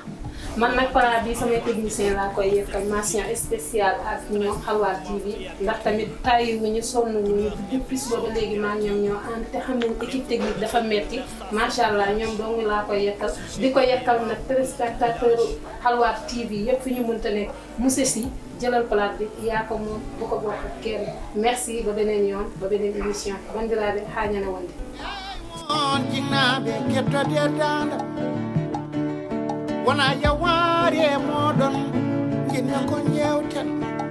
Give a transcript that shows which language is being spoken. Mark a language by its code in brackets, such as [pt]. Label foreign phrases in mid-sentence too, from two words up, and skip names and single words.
[wo] man nag plat bi samay technicien laa koy yekkal [fr] mention spéciale [wo] ak ñoom Halwar TV ndax tamit tàyyi wu ñu sonn ñu depuis booba léegi maa ñoom ñoo ànd te xam nañ [fr] équipe technique [wo] dafa metti [ar] ما شاء الله [wo] ñoom dong laa koy yekkal di ko yekkal nag téléspectateur Halwar TV yëpp fi ñu mënta nekk monsieur Sy jëlal plat bi yaa ko moom bu ko bokk ak kenn merci ba beneen yoon ba beneen émission [ff] bandiraɓe haa ñana wonde on jinnaɓe kettode danda wona yawari e moɗon jinna ko jewten